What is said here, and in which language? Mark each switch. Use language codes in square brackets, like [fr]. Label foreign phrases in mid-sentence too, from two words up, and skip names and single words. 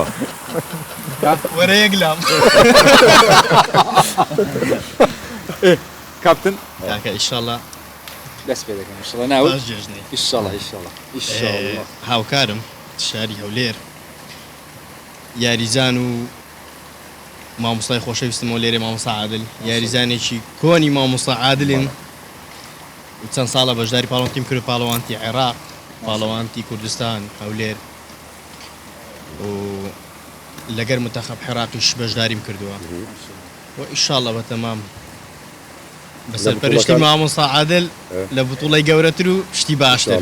[ar] ورا يقلم كابتن ان شاء الله بس بيدك ان شاء الله ناوي ان شاء الله ان شاء الله ان شاء الله [ckb] هاوكارم شاري هولير یاریزان و مامۆستای خۆشەویستم و لێرە مامۆستا عادل یاریزانێکی کۆنی مامۆستا عادلن و چەند ساڵە بەشداری پاڵەوانتیم کرد پاڵەوانتی عێراق پاڵەوانتی کوردستان هەولێر و لەگەر منتەخەب عێراقیش بەشداریم کردووە و ئینشاڵڵا بەتەمام بەسەرپەرشتی مامۆستا عادل لە بوتوڵەی گەورەتر و شتی باشتر